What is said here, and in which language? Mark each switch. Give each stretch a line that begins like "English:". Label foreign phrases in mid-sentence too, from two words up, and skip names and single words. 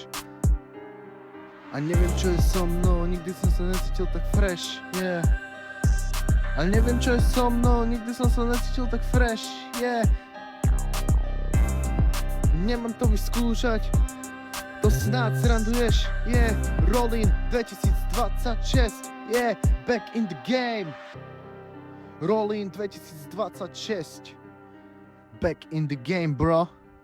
Slovak: A neviem čo je so mnou, nikdy som sa necítil tak fresh, yeah. A neviem čo je so mnou, nikdy som sa necítil tak fresh, yeah. Nemám to vyskúšať, to snáď sranduješ, yeah.
English: Rolling 2026, yeah. Back in the game. Rolling 2026, back in the game, bro.